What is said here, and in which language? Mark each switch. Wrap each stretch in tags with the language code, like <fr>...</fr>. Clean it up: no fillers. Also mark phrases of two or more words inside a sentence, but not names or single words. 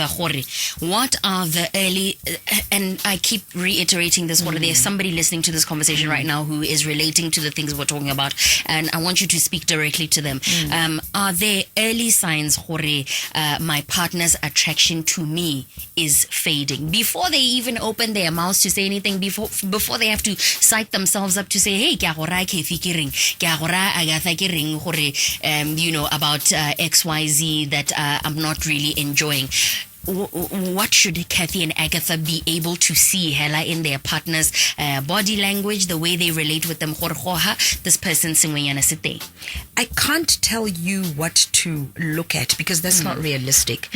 <en>What are the early, and I keep reiterating this, there's somebody listening to this conversation right now who is relating to the things we're talking about, and I want you to speak directly to them. Are there early signs, my partner's attraction to me is fading? Before they even open their mouths to say anything, before they have to psych themselves up to say, hey, Cathy</en> <st>ke reng,</st> <en>Agatha</en> <st>ke reng,</st> <en>about XYZ that I'm not really enjoying. What should Cathy and Agatha be able to see in their partner's body language, the way they relate with them? This person I can't tell you what to look at because that's not realistic.</en>